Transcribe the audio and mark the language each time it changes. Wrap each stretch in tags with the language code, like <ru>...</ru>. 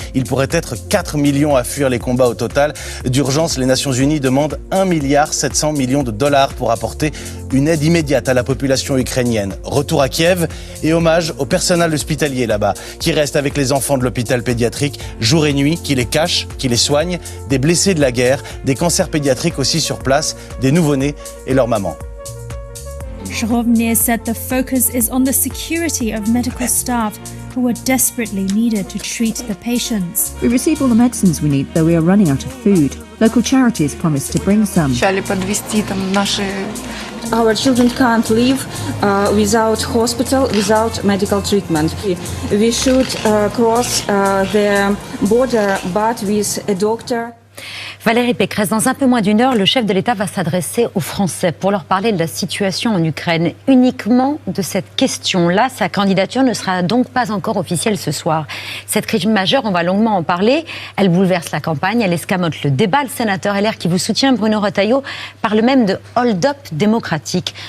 <fr>Il pourrait être 4 millions à fuir les combats au total. D'urgence, les Nations Unies demandent 1,7 milliard de dollars pour apporter une aide immédiate à la population ukrainienne. Retour à Kiev et hommage au personnel hospitalier là-bas, qui reste avec les enfants de l'hôpital pédiatrique jour et nuit, qui les cache, qui les soigne, des blessés de la guerre, des cancers pédiatriques aussi sur place, des nouveau-nés et leurs mamans.</fr> <en>Shrovnir said the focus is on the security of medical staff who are desperately needed to treat the patients. We receive all the medicines we need, though we are running out of food. Local charities promised to bring some. Our children can't live without hospital, without medical treatment. We should cross the border, but with a doctor.</en> <fr>Valérie Pécresse, dans un peu moins d'une heure, le chef de l'État va s'adresser aux Français pour leur parler de la situation en Ukraine. Uniquement de cette question-là, sa candidature ne sera donc pas encore officielle ce soir. Cette crise majeure, on va longuement en parler. Elle bouleverse la campagne, elle escamote le débat. Le sénateur LR qui vous soutient, Bruno Retailleau, parle même de hold-up démocratique.</fr>